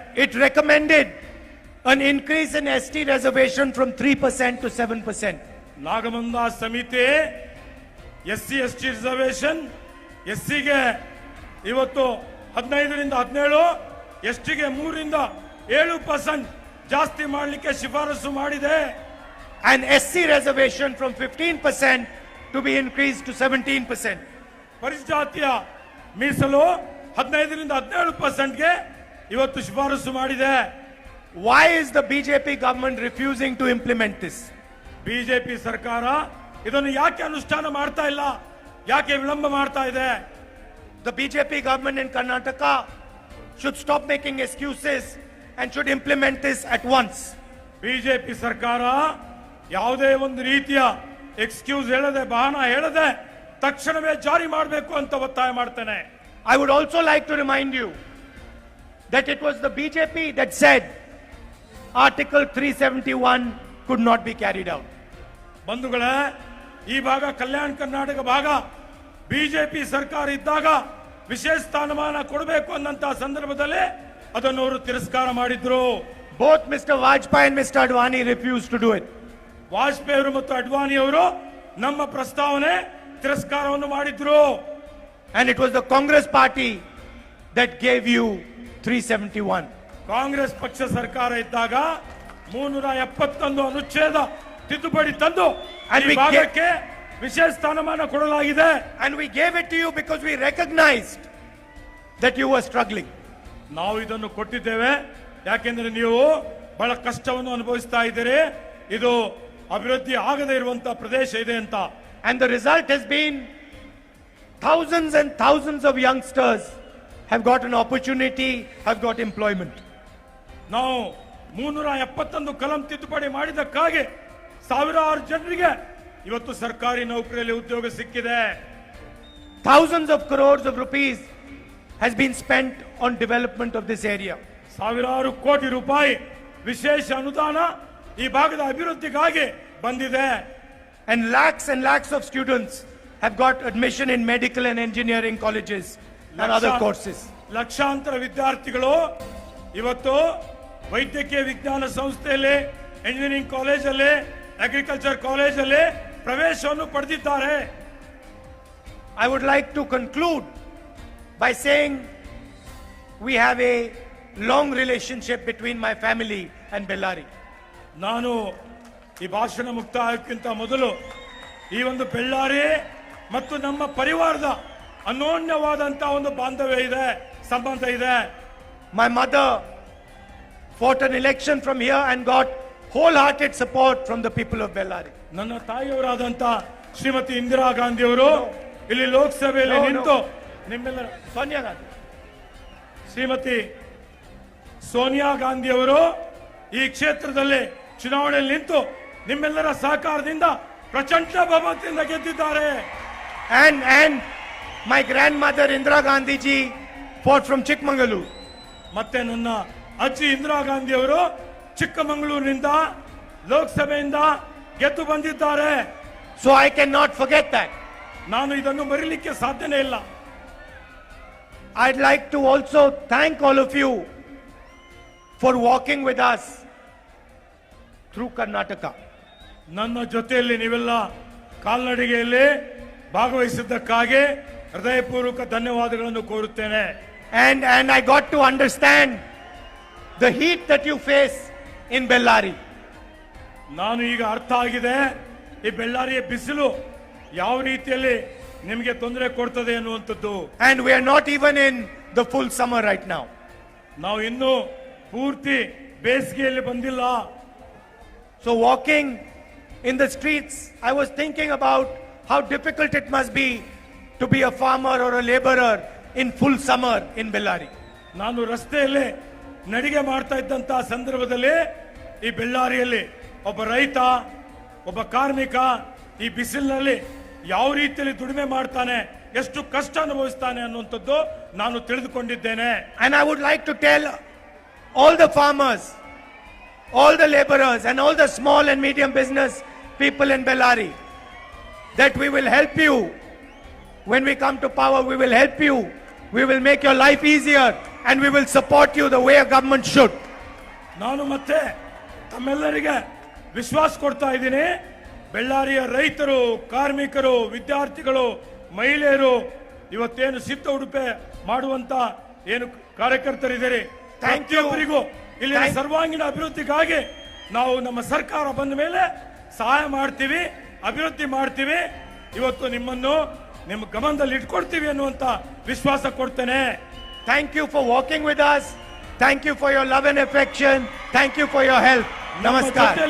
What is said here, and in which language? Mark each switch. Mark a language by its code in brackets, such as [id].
[en] It recommended an increase in ST reservation from 3% to 7%. [kn] Nagamohan Das ಸಮಿತಿ SC ST reservation, SCಗೆ ಇವತ್ತು 15ರಿಂದ 17, STಗೆ 3ರಿಂದ 7% ಜಾಸ್ತಿ ಮಾಡಲಿಕ್ಕೆ ಶಿಫಾರಸು ಮಾಡಿದೆ. [en] And SC reservation from 15% to be increased to 17%. [kn] ಪರಿಶಿಷ್ಟ ಜಾತಿಯ ಮೀಸಲು 15ರಿಂದ 17%ಗೆ ಇವತ್ತು ಶಿಫಾರಸು ಮಾಡಿದೆ. [en] Why is the BJP government refusing to implement this? [kn] BJP ಸರ್ಕಾರ ಇದನ್ನು ಯಾಕೆ ಅನುಷ್ಠಾನ ಮಾಡ್ತಾ ಇಲ್ಲ, ಯಾಕೆ ವಿಳಂಬ ಮಾಡ್ತಾ ಇದೆ? [en] The BJP government in Karnataka should stop making excuses and should implement this at once. [kn] BJP ಸರ್ಕಾರ ಯಾವುದೇ ಒಂದು ರೀತಿಯ ಎಕ್ಸ್ಕ್ಯೂಸ್ ಹೇಳದೆ, ಬಹಾನ ಹೇಳದೆ ತಕ್ಷಣವೇ ಜಾರಿ ಮಾಡಬೇಕು ಅಂತ ಒತ್ತಾಯ ಮಾಡ್ತೇನೆ. [en] I would also like to remind you that it was the BJP that said Article 371 could not be carried out. [kn] ಬಂಧುಗಳೇ, ಈ ಭಾಗ ಕಲ್ಯಾಣ ಕರ್ನಾಟಕ ಭಾಗ ಬಿಜೆಪಿ ಸರ್ಕಾರ ಇದ್ದಾಗ ವಿಶೇಷ ಸ್ಥಾನಮಾನ ಕೊಡಬೇಕು ಅನ್ನಂತ ಸಂದರ್ಭದಲ್ಲಿ ಅದನ್ನು ಅವರು ತಿರಸ್ಕಾರ ಮಾಡಿದ್ರು. [en] Both Mr. Vajpayee and Mr. Advani refused to do it. [kn] Vajpayee ಅವರು ಮತ್ತು ಅಡ್ವಾಣಿ ಅವರು ನಮ್ಮ ಪ್ರಸ್ತಾವನೆ ತಿರಸ್ಕಾರವನ್ನು ಮಾಡಿದ್ರು. [en] And it was the Congress party that gave you 371. [kn] Congress ಪಕ್ಷ ಸರ್ಕಾರ ಇದ್ದಾಗ 371 ಅನುಚ್ಛೇದ ತಿದ್ದುಪಡಿ ತಂದು [en] And [kn] ಈ [en] we [kn] ಭಾಗಕ್ಕೆ ವಿಶೇಷ ಸ್ಥಾನಮಾನ ಕೊಡಲಾಗಿದೆ. [en] And we gave it to you because we recognized that you were struggling. [kn] ನಾವು ಇದನ್ನು ಕೊಟ್ಟಿದ್ದೇವೆ ಯಾಕೆಂದ್ರೆ ನೀವು ಬಹಳ ಕಷ್ಟವನ್ನು ಅನುಭವಿಸ್ತಾ ಇದ್ದೀರಿ, ಇದು ಅಭಿವೃದ್ಧಿ ಆಗದೇ ಇರುವಂತಹ ಪ್ರದೇಶ ಇದೆ ಅಂತ. [en] And the result has been thousands and thousands of youngsters have got an opportunity, have got employment. [kn] ನಾವು 371 ಕಲಂ ತಿದ್ದುಪಡಿ ಮಾಡಿದಕ್ಕಾಗಿ ಸಾವಿರಾರು ಜನರಿಗೆ ಇವತ್ತು ಸರ್ಕಾರಿ ನೌಕರಿಯಲ್ಲಿ ಉದ್ಯೋಗ ಸಿಕ್ಕಿದೆ. [en] Thousands of crores of rupees has been spent on development of this area. [kn] ಸಾವಿರಾರು ಕೋಟಿ ರೂಪಾಯಿ ವಿಶೇಷ ಅನುದಾನ ಈ ಭಾಗದ ಅಭಿವೃದ್ಧಿಗಾಗಿ ಬಂದಿದೆ. [en] And lakhs of students have got admission in medical and engineering colleges and other courses. [kn] ಲಕ್ಷಾಂತರ ವಿದ್ಯಾರ್ಥಿಗಳು ಇವತ್ತು ವೈದ್ಯಕೀಯ ವಿಜ್ಞಾನ ಸಂಸ್ಥೆಯಲ್ಲಿ, ಎಂಜಿನಿಯರಿಂಗ್ ಕಾಲೇಜಲ್ಲಿ, ಅಗ್ರಿಕಲ್ಚರ್ ಕಾಲೇಜಲ್ಲಿ ಪ್ರವೇಶವನ್ನು ಪಡೆದಿದ್ದಾರೆ. [en] I would like to conclude by saying we have a long relationship between my family and Bellary. [kn] ನಾನು ಈ ಭಾಷಣ ಮುಕ್ತಾಯಕ್ಕಿಂತ ಮೊದಲು ಈ ಒಂದು ಬೆಳ್ಳಾರಿ ಮತ್ತು ನಮ್ಮ ಪರಿವಾರದ ಅನ್ಯೋನ್ಯವಾದಂತಹ ಒಂದು ಬಾಂಧವ್ಯ ಇದೆ, ಸಂಬಂಧ ಇದೆ. [en] My mother fought an election from here and got wholehearted support from the people of Bellary. [kn] ನನ್ನ ತಾಯಿಯವರಾದಂತ ಶ್ರೀಮತಿ ಇಂದಿರಾ ಗಾಂಧಿ ಅವರು ಇಲ್ಲಿ ಲೋಕಸಭೆಯಲ್ಲಿ ನಿಂತು ನಿಮ್ಮೆಲ್ಲರ [en] Sonia Gandhi. [kn] ಶ್ರೀಮತಿ ಸೋನಿಯಾ ಗಾಂಧಿ ಅವರು ಈ ಕ್ಷೇತ್ರದಲ್ಲಿ ಚುನಾವಣೆಯಲ್ಲಿ ನಿಂತು ನಿಮ್ಮೆಲ್ಲರ ಸಹಕಾರದಿಂದ ಪ್ರಚಂಡ ಬಹುಮತದಿಂದ ಗೆದ್ದಿದ್ದಾರೆ. [en] And my grandmother Indira Gandhi ji fought from Chikmagalur. [kn] ಮತ್ತೆ ನನ್ನ ಅಜ್ಜಿ ಇಂದಿರಾ ಗಾಂಧಿ ಅವರು ಚಿಕ್ಕಮಗಳೂರಿನಿಂದ ಲೋಕಸಭೆಯಿಂದ ಗೆದ್ದು ಬಂದಿದ್ದಾರೆ. [en] So I cannot forget that. [kn] ನಾನು ಇದನ್ನು ಮರೀಲಿಕ್ಕೆ ಸಾಧ್ಯನೇ ಇಲ್ಲ. [en] I'd like to also thank all of you for walking with us through Karnataka. [kn] ನನ್ನ ಜೊತೆಯಲ್ಲಿ ನೀವೆಲ್ಲ ಕಾಲ್ನಡಿಗೆಯಲ್ಲಿ ಭಾಗವಹಿಸಿದ್ದಕ್ಕಾಗಿ ಹೃದಯಪೂರ್ವಕ ಧನ್ಯವಾದಗಳನ್ನು ಕೋರುತ್ತೇನೆ. [en] And I got to understand the heat that you face in Bellary. [kn] ನಾನು ಈಗ ಅರ್ಥ ಆಗಿದೆ ಈ ಬೆಳ್ಳಾರಿಯ ಬಿಸಿಲು ಯಾವ ರೀತಿಯಲ್ಲಿ ನಿಮಗೆ ತೊಂದರೆ ಕೊಡ್ತದೆ ಅನ್ನುವಂಥದ್ದು. [en] And we are not even in the full summer right now. [kn] ನಾವು ಇನ್ನೂ ಪೂರ್ತಿ ಬೇಸಿಗೆಯಲ್ಲಿ ಬಂದಿಲ್ಲ. [en] So walking in the streets, I was thinking about how difficult it must be to be a farmer or a laborer in full summer in Bellary. [kn] ನಾನು ರಸ್ತೆಯಲ್ಲಿ ನಡಿಗೆ ಮಾಡ್ತಾ ಇದ್ದಂತಹ ಸಂದರ್ಭದಲ್ಲಿ ಈ ಬೆಳ್ಳಾರಿಯಲ್ಲಿ ಒಬ್ಬ ರೈತ, ಒಬ್ಬ ಕಾರ್ಮಿಕ ಈ ಬಿಸಿಲಿನಲ್ಲಿ ಯಾವ ರೀತಿಯಲ್ಲಿ ದುಡಿಮೆ ಮಾಡ್ತಾನೆ, ಎಷ್ಟು ಕಷ್ಟ ಅನುಭವಿಸ್ತಾನೆ ಅನ್ನುವಂಥದ್ದು ನಾನು ತಿಳಿದುಕೊಂಡಿದ್ದೇನೆ. [en] And I would like to tell all the farmers, all the laborers and all the small and medium business people in Bellary that we will help you. When we come to power, we will help you. We will make your life easier and we will support you the way a government should. [kn] ನಾನು ಮತ್ತೆ ತಮ್ಮೆಲ್ಲರಿಗೆ ವಿಶ್ವಾಸ ಕೊಡ್ತಾ ಇದ್ದೀನಿ. ಬೆಳ್ಳಾರಿಯ ರೈತರು, ಕಾರ್ಮಿಕರು, ವಿದ್ಯಾರ್ಥಿಗಳು, ಮಹಿಳೆಯರು, ಇವತ್ತೇನು ಸಿದ್ಧ ಉಡುಪೆ ಮಾಡುವಂತ ಏನು ಕಾರ್ಯಕರ್ತರಿದ್ದೀರಿ, ಪ್ರತಿಯೊಬ್ಬರಿಗೂ ಇಲ್ಲಿನ ಸರ್ವಾಂಗೀಣ ಅಭಿವೃದ್ಧಿಗಾಗಿ ನಾವು ನಮ್ಮ ಸರ್ಕಾರ ಬಂದ ಮೇಲೆ ಸಹಾಯ ಮಾಡ್ತೀವಿ, ಅಭಿವೃದ್ಧಿ ಮಾಡ್ತೀವಿ. ಇವತ್ತು ನಿಮ್ಮನ್ನು ನಿಮ್ಮ ಗಮನದಲ್ಲಿ ಇಟ್ಕೊಡ್ತೀವಿ ಅನ್ನುವಂತ ವಿಶ್ವಾಸ ಕೊಡ್ತೇನೆ. [en] Thank you for walking with us. Thank you for your love and affection. Thank you for your help. Namaskar.